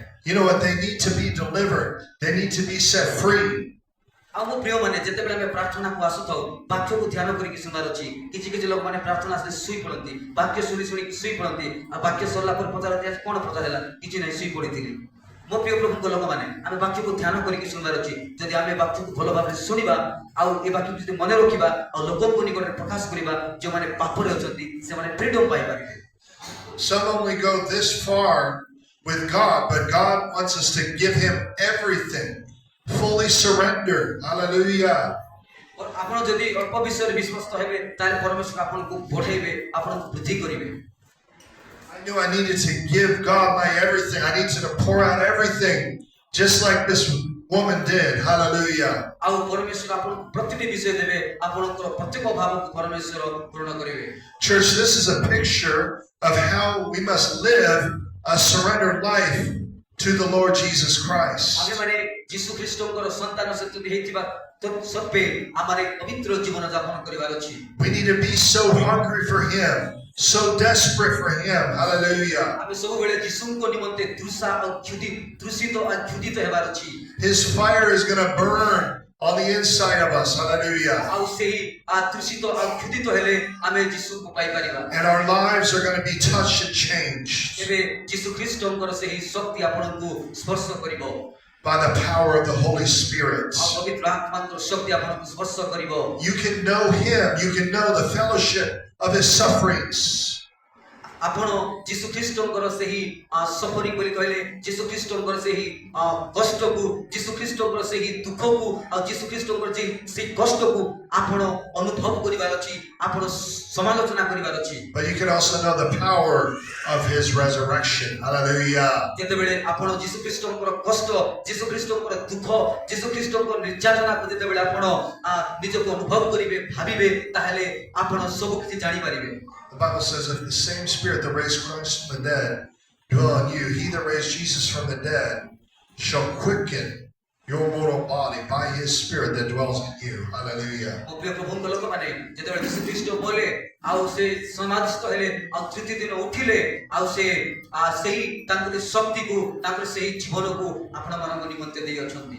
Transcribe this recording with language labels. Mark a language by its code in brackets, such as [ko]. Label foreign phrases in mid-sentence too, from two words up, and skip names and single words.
[en] You know what? They need to be delivered. They need to be set free. [or] ଆଉ ମୋ ପ୍ରିୟମାନେ ଯେତେବେଳେ ଆମେ ପ୍ରାର୍ଥନାକୁ ଆସୁଥାଉ ବାକ୍ୟକୁ ଧ୍ୟାନ କରିକି ଶୁଣିବାର ଅଛି କିଛି ଲୋକମାନେ ପ୍ରାର୍ଥନା ଆସିଲେ ଶୋଇପଡ଼ନ୍ତି ବାକ୍ୟ ଶୁଣିକି ଶୋଇପଡ଼ନ୍ତି ଆଉ ବାକ୍ୟ ସରିଲା ପରେ ପଚାରନ୍ତି ଆଜି କ'ଣ ପ୍ରଚାର ହେଲା କିଛି ନାହିଁ ଶୋଇପଡ଼ିଥିଲି। ମୋ ପ୍ରିୟ ପ୍ରଭୁଙ୍କ ଲୋକମାନେ ଆମେ ବାକ୍ୟକୁ ଧ୍ୟାନ କରିକି ଶୁଣିବାର ଅଛି ଯଦି ଆମେ ବାକ୍ୟକୁ ଭଲ ଭାବରେ ଶୁଣିବା ଆଉ ଏ ବାକ୍ୟକୁ ଯଦି ମନେ ରଖିବା ଆଉ ଲୋକଙ୍କ ନିକଟରେ ପ୍ରକାଶ କରିବା ଯେଉଁମାନେ ପାପରେ ଅଛନ୍ତି ସେମାନେ ଫ୍ରିଡମ୍ ପାଇପାରିବେ। [en] Some only go this far with God, but God wants us to give him everything. Fully surrender. Hallelujah. [or] ଆପଣ ଯଦି ଅଳ୍ପ ବିଷୟରେ ବିଶ୍ଵସ୍ତ ହେବେ ତାହେଲେ ପରମେଶ୍ୱର ଆପଣଙ୍କୁ ବଢ଼େଇବେ ଆପଣଙ୍କୁ ବୃଦ୍ଧି କରିବେ। [en] I knew I needed to give God my everything. I needed to pour out everything, just like this woman did. Hallelujah. [or] ଆଉ ପରମେଶ୍ୱର ଆପଣଙ୍କୁ ପ୍ରତିଟି ବିଷୟ ଦେବେ ଆପଣଙ୍କର ପ୍ରତ୍ୟେକ ଭାବକୁ ପରମେଶ୍ୱର ପୂରଣ କରିବେ। [en] Church, this is a picture of how we must live a surrendered life to the Lord Jesus Christ. [or] ଆମେମାନେ ଯୀଶୁ ଖ୍ରୀଷ୍ଟଙ୍କର ସନ୍ତାନ ସତ୍ୟ ହେଇଥିବା ସତ୍ତ୍ୱେ ଆମର ପବିତ୍ର ଜୀବନ ଯାପନ କରିବାର ଅଛି। [en] We need to be so hungry for him, so desperate for him. Hallelujah. [or] ଆମେ ସବୁବେଳେ ଯୀଶୁଙ୍କ ନିମନ୍ତେ ତୃଷିତ ଆଉ କ୍ଷୁଧିତ ହେବାର ଅଛି। [en] His fire is going to burn on the inside of us. Hallelujah. [or] ଆଉ ସେହି ତୃଷିତ ଆଉ କ୍ଷୁଧିତ ହେଲେ ଆମେ ଯୀଶୁଙ୍କୁ ପାଇପାରିବା। [en] And our lives are going to be touched and changed. [or] ଏବେ ଯୀଶୁ ଖ୍ରୀଷ୍ଟଙ୍କର ସେହି ଶକ୍ତି ଆପଣଙ୍କୁ ସ୍ପର୍ଶ କରିବ। [en] by the power of the Holy Spirit. [or] ଆଉ ପବିତ୍ର ଆତ୍ମାଙ୍କର ଶକ୍ତି ଆପଣଙ୍କୁ ସ୍ପର୍ଶ କରିବ। [en] You can know Him. You can know the fellowship of His sufferings. [or] ଆପଣ ଯୀଶୁ ଖ୍ରୀଷ୍ଟଙ୍କର ସେହି ସଫରିଂ ବୋଲି କହିଲେ ଯୀଶୁ ଖ୍ରୀଷ୍ଟଙ୍କର ସେହି କଷ୍ଟକୁ ଯୀଶୁ ଖ୍ରୀଷ୍ଟଙ୍କର ସେହି ଦୁଃଖକୁ ଆଉ ଯୀଶୁ ଖ୍ରୀଷ୍ଟଙ୍କର ସେହି କଷ୍ଟକୁ ଆପଣ ଅନୁଭବ କରିବାର ଅଛି, ଆପଣ ସମାଲୋଚନା କରିବାର ଅଛି। [en] But you can also know the power of His resurrection. Hallelujah. [or] ଯେତେବେଳେ ଆପଣ ଯୀଶୁ ଖ୍ରୀଷ୍ଟଙ୍କର କଷ୍ଟ, ଯୀଶୁ ଖ୍ରୀଷ୍ଟଙ୍କର ଦୁଃଖ, ଯୀଶୁ ଖ୍ରୀଷ୍ଟଙ୍କର ନିର୍ଯାତନାକୁ ଯେତେବେଳେ ଆପଣ ନିଜକୁ ଅନୁଭବ କରିବେ, ଭାବିବେ, ତାହେଲେ ଆପଣ ସବୁ କିଛି ଜାଣିପାରିବେ। [en] The Bible says, if the same Spirit that raised Christ from the dead dwell in you, He that raised Jesus from the dead shall quicken your mortal body by His Spirit that dwells in you. Hallelujah. [or] ପ୍ରିୟ ପ୍ରଭୁଙ୍କ ଲୋକମାନେ, ଯେତେବେଳେ ଯୀଶୁ ଖ୍ରୀଷ୍ଟ ବୋଲେ ଆଉ ସେ ସମାଧିସ୍ଥ ହେଲେ ଆଉ ତୃତୀୟ ଦିନ ଉଠିଲେ ଆଉ ସେ ସେହି ତାଙ୍କର ଶକ୍ତିକୁ ତାଙ୍କର ସେହି ଜୀବନକୁ ଆପଣମାନଙ୍କ ନିମନ୍ତେ ଦେଇ ଅଛନ୍ତି।